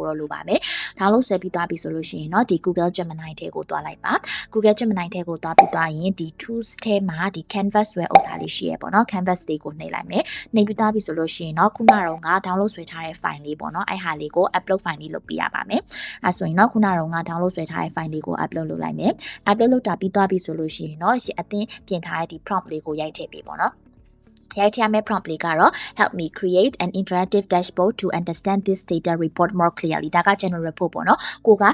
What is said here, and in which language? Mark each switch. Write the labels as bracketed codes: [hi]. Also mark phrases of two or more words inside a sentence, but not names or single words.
[my] တော့လိုပါမယ် download ဆွဲပြီးသွားပြီဆိုလို့ရှိရင်เนาะဒီ Google Gemini ထဲကိုသွားလိုက်ပါ Google Gemini ထဲကိုသွားပြီးသွားရင်ဒီ tools ထဲမှာဒီ canvas ဆွဲဥစ္စာလေးရှိရဲ့ပေါ့နော် canvas လေးကိုနှိပ်လိုက်မယ်နှိပ်ပြီးသွားပြီဆိုလို့ရှိရင်เนาะခုနကတော့ download ဆွဲထားတဲ့ file လေး ပေါ့နော်အဲ့ဟာလေးကို [en] upload file [my] လေးလုပ်ပြရပါမယ်အဲ့ဆိုရင်เนาะခုနကတော့ download ဆွဲထားတဲ့ file လေးကို upload လုပ်လိုက်မယ် upload လုပ်တာပြီးသွားပြီဆိုလို့ရှိရင်เนาะအသင်းပြင်ထားတဲ့ဒီ prompt လေးကို ရိုက်ထည့်ပေးပေါ့နော်ရိုက်ထည့်ရမယ့် prompt လေးကတော့ [en] help me create an interactive dashboard to understand this data report more clearly [my] ဒါက [en] general report [my] ပေါ့နော်ကိုက